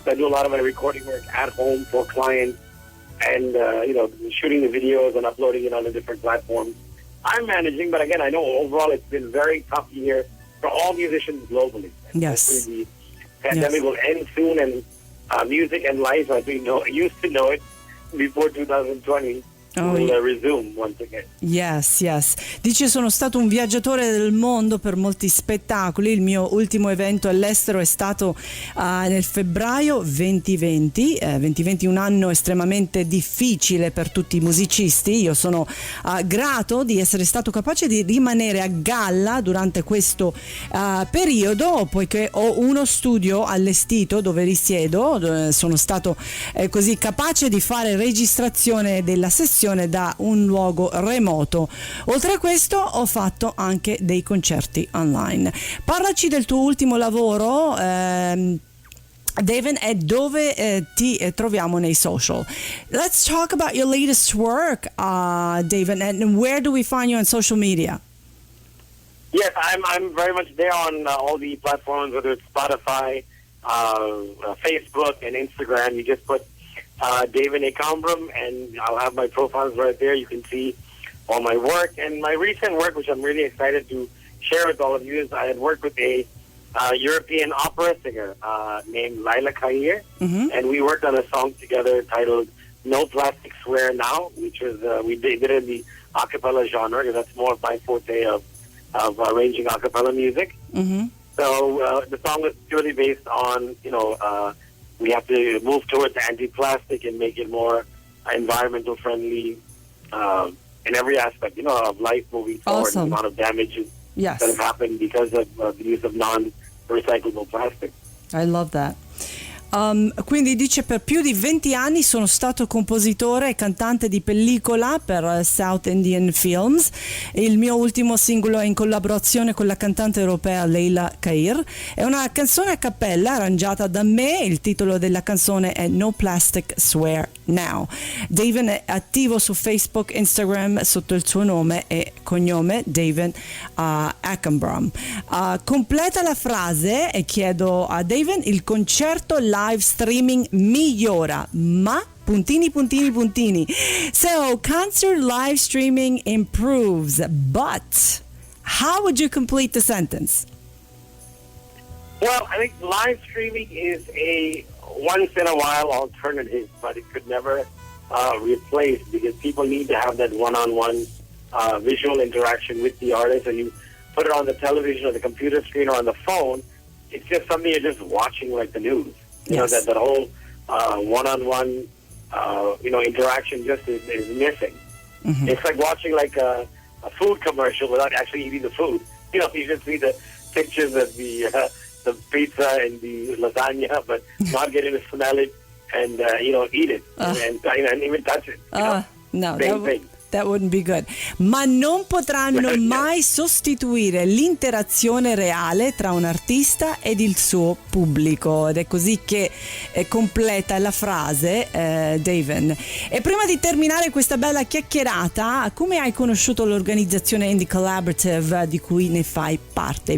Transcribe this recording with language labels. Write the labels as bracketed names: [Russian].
[English] So I do a lot of my recording work at home for clients. And, shooting the videos and uploading it on the different platforms. I'm managing, but again, I know overall it's been a very tough year for all musicians globally. Yes. The pandemic will end soon, and music and life, as we used to know it before 2020, will resume once again. Yes, yes. [Italian] Dice sono stato un viaggiatore del mondo per molti spettacoli. Il mio ultimo evento all'estero è stato nel febbraio 2020. 2020 un anno estremamente difficile per tutti i musicisti. Io sono grato di essere stato capace di rimanere a galla durante questo periodo, poiché ho uno studio allestito dove risiedo. Sono stato così capace di fare registrazione della sessione da un luogo remoto. Oltre a questo ho fatto anche dei concerti online. Parlaci del tuo ultimo lavoro, David, e dove ti troviamo nei social. [English] Let's talk about your latest work, David, and where do we find you on social media? Yes, I'm very much there on all the platforms, whether it's Spotify, Facebook, and Instagram. You just put David A. Kambram, and I'll have my profiles right there. You can see all my work. And my recent work, which I'm really excited to share with all of you, is I had worked with a European opera singer named Leila Kaiyr, and we worked on a song together titled No Plastic Swear Now, which was we did it in the a cappella genre, because that's more of my forte of arranging a cappella music. So the song was purely based on, we have to move towards anti-plastic and make it more environmental friendly in every aspect, of life moving forward. Awesome. The amount of damages that have happened because of the use of non-recyclable plastic. I love that. [Italian] Quindi dice per più di 20 anni sono stato compositore e cantante di pellicola per South Indian Films. Il mio ultimo singolo è in collaborazione con la cantante europea Leila Kaiyr. È una canzone a cappella arrangiata da me. Il titolo della canzone è No Plastic Swear Now. David è attivo su Facebook, Instagram sotto il suo nome e cognome David Ackenbrom. Completa la frase e chiedo a David: il concerto live streaming migliora, ma puntini puntini puntini. [English] So concert live streaming improves, but how would you complete the sentence? Well, I think live streaming is a once in a while alternative, but it could never replace, because people need to have that one-on-one visual interaction with the artist. And you put it on the television or the computer screen or on the phone, it's just something you're just watching like the news. You know, that whole one-on-one, interaction just is missing. It's like watching like a food commercial without actually eating the food. You just see the pictures of the pizza and the lasagna, but not getting to smell it and, eat it and even touch it. No, Same thing. That wouldn't be good. [Italian] Ma non potranno mai sostituire l'interazione reale tra un artista ed il suo pubblico. Ed è così che completa la frase David. E prima di terminare questa bella chiacchierata, come hai conosciuto l'organizzazione Indie Collaborative di cui ne fai parte?